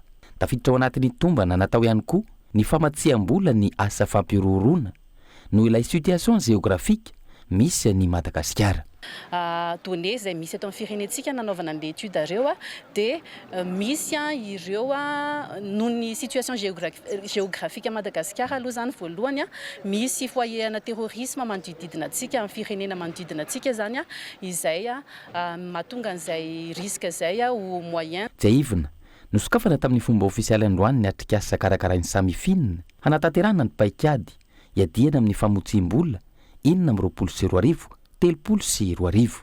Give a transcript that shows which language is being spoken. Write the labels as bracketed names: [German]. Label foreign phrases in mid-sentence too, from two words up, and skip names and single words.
[Malagasy] Tafiditra ao anatin'ny tombana natao ihany koa ny famatsia-bola ny asa fampiroroana no ilay [French] situation géographique [Malagasy] misy ny Madagasikara. Données izay misy eto amin'ny firenentsika nanaovana an'ilay étude ireo dia misy ireo noho ny [French] situation géographique à [Malagasy] Madagasikara aloha zany voalohany misy foyer-na terrorisme manodididina antsika amin'ny firenena manodidina antsika zany izay mahatonga an'izay risque izay ho moyen. Jaivina nosokafana tamin'ny fomba ofisialy androany ny atrikasa karakarainy samifinina hanatanterahana ny paikady hiadiana amin'ny famotsim-bola 2024 telopolo sy 2024.